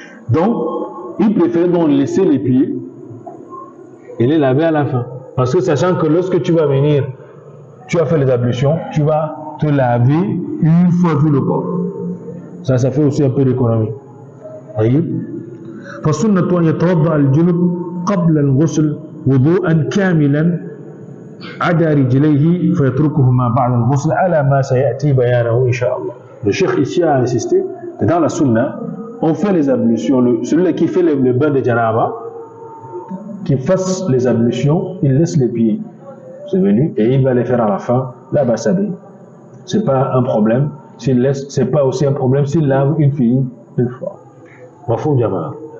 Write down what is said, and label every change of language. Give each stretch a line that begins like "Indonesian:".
French: Donc, il préfère donc laisser les pieds et les laver à la fin. Parce que sachant que lorsque tu vas venir, tu vas faire les ablutions, tu vas te laver une fois tout le corps. Ça fait aussi un peu d'économie. Voyez?
Arabic: فالسنة أن يتوضأ الجنب قبل الغسل وضوءا كاملا عدا رجليه فيتركهما بعد الغسل على ما سيأتي بيانه إن شاء الله.
French: Le cheikh ici a insisté que dans la sunna, on fait les ablutions. Celui qui fait le bain de Janaba, qu'il fasse les ablutions, il laisse les pieds. C'est venu et il va les faire à la fin, là-bas s'habille. C'est pas un problème. S'il laisse, c'est pas aussi un problème s'il lave une fille une fois. Mafou Jama'a.